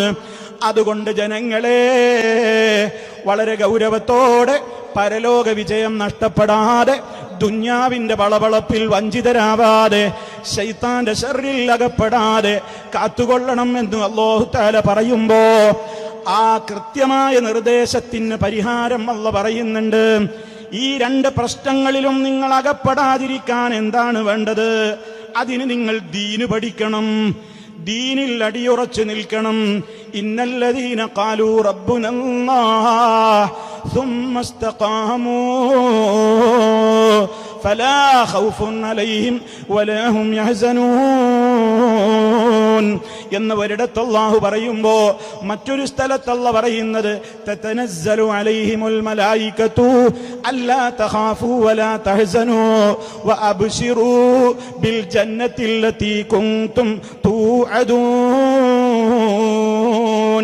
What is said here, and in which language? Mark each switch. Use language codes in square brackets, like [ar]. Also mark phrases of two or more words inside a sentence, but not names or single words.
[ml] അതുകൊണ്ട് ജനങ്ങളെ വളരെ ഗൗരവത്തോടെ പരലോക വിജയം നഷ്ടപ്പെടാതെ, ദുന്യാവിന്റെ വളവളപ്പിൽ വഞ്ചിതരാവാതെ, ശൈത്താന്റെ ശർറിൽ അകപ്പെടാതെ കാത്തുകൊള്ളണം എന്ന് [ar] الله تعالى [ml] പറയുമ്പോ ആ കൃത്യമായ നിർദ്ദേശത്തിന് പരിഹാരം അല്ലാഹു പറയുന്നുണ്ട്. ഈ രണ്ട് പ്രശ്നങ്ങളിലും നിങ്ങൾ അകപ്പെടാതിരിക്കാൻ എന്താണ് വേണ്ടത്? അതിന് നിങ്ങൾ ദീന് പഠിക്കണം, ദീനിൽ അടിയുറച്ചു നിൽക്കണം. [ar] إن الذين قالوا ربنا الله ثم استقاموا فلا خوف عليهم ولا هم يحزنون [ml] എന്ന് ഒരിടത്ത് അല്ലാഹു പറയുമ്പോ മറ്റൊരു സ്ഥലത്ത് അല്ലാഹു പറയുന്നത് [ar] تتنزل عليهم الملائكة ألا تخافوا ولا تحزنوا وأبشروا بالجنة التي كنتم توعدون.